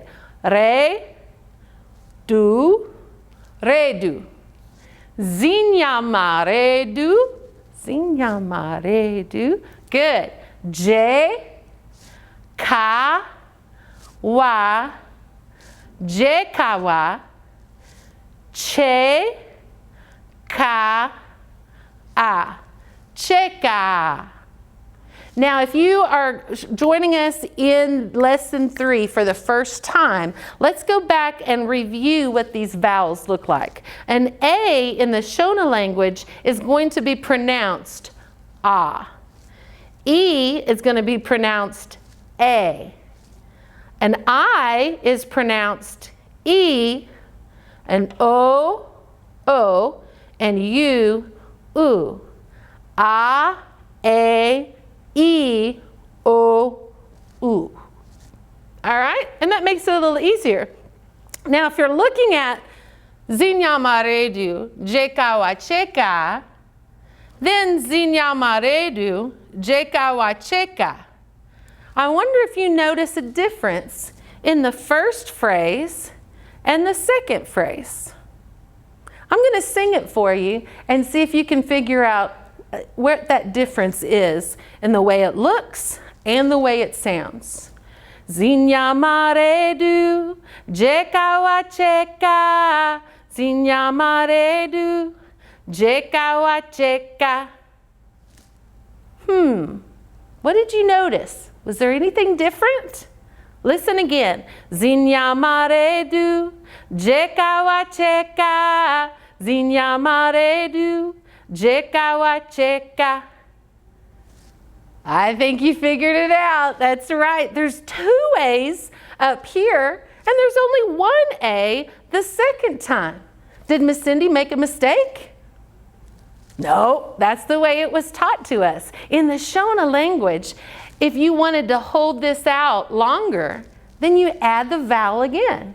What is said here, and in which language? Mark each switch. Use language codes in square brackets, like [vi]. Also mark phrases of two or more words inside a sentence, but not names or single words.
[sn] Re, do, Zenyamare, Zenyamare. Good. Je, ka, wa, jekawa, che, ka, a, cheka. [en] Now, if you are joining us in lesson 3 for the first time, let's go back and review what these vowels look like. An A in the Shona language is going to be pronounced ah. E is going to be pronounced a. An I is pronounced E. And O, and U, A, E, O, U. All right? And that makes it a little easier. Now, if you're looking at [sn] Zenyamare, jekawa, cheka, [en] then [sn] Zenyamare, jekawa, cheka. [en] I wonder if you notice a difference in the first phrase and the second phrase. I'm going to sing it for you and see if you can figure out what that difference is in the way it looks and the way it sounds. [sn] Zenyamare, jekawa, cheka, Zenyamare, jekawa, cheka. [en] What did you notice? Was there anything different? Listen again. [sn] Zenyamare, jekawa, cheka, Zenyamare, jekawa, cheka. [en] I think you figured it out. That's right. There's 2 A's up here, and there's only 1 A the second time. Did Miss Cindy make a mistake? No, that's the way it was taught to us. In the Shona language, if you wanted to hold this out longer, then you add the vowel again.